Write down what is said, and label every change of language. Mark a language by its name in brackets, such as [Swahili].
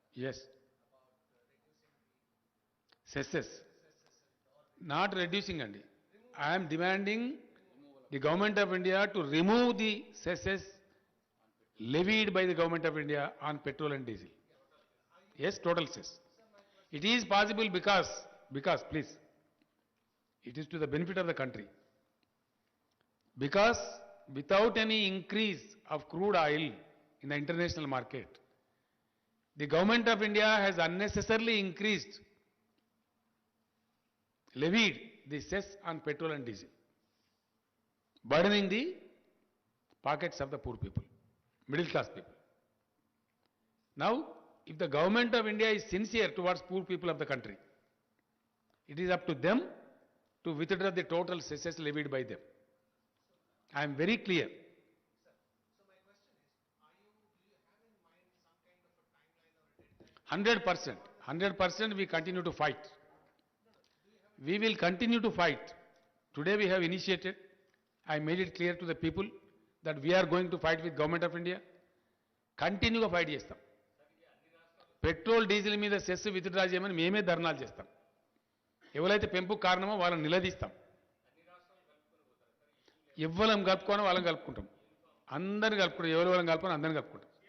[English] Yes, cesses not reducing అండి. I'm demanding the government of India to remove the cesses levied by the government of India on petrol and diesel. Yes, total cess. It is possible because please, it is to the benefit of the country. Because without any increase of crude oil in the international market, the government of India has unnecessarily levied the cess on petrol and diesel, burdening the pockets of the poor people, middle class people. Now, if the government of India is sincere towards poor people of the country, it is up to them to withdraw the total cesses levied by them. I am very clear. So my question is, do you have in mind some kind of a timeline or a deadline? 100% we continue to fight. We will continue to fight. Today we have initiated, I made it clear to the people that we are going to fight with government of India. [Telugu] కంటిన్యూగా fight చేస్తాం. Petrol diesel మీద cess withdraw చేయమని మేమే ధర్నాలు చేస్తాం. ఎవరైతే పెంపుకు కారణమో వాళ్ళని నిలదీస్తాం. ఎవ్వరం కలుపుకోనో వాళ్ళని కలుపుకుంటాం. అందరిని కలుపుకుంటాం, ఎవరెవరం కలుపుకొని అందరిని కలుపుకుంటాం.